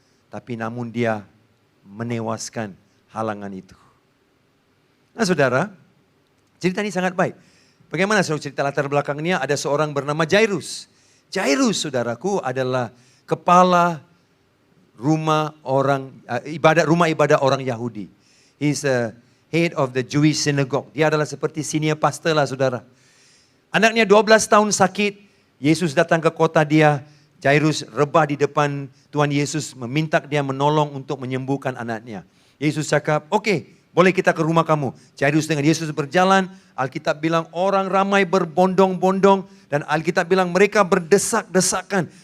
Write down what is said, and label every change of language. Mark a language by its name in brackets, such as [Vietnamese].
[Indonesian] Tapi namun dia menewaskan halangan itu. Nah saudara, cerita ini sangat baik. Bagaimana cerita latar belakangnya? Ada seorang bernama Jairus. Jairus saudaraku adalah kepala rumah ibadah orang Yahudi. [English] He's a head of the Jewish synagogue. [Indonesian] Dia adalah seperti senior pastor lah saudara. Anaknya 12 tahun sakit, Yesus datang ke kota dia. Jairus rebah di depan Tuhan Yesus meminta dia menolong untuk menyembuhkan anaknya. Yesus cakap, oke, boleh kita ke rumah kamu. Jairus dengan Yesus berjalan, Alkitab bilang orang ramai berbondong-bondong dan Alkitab bilang mereka berdesak-desakan.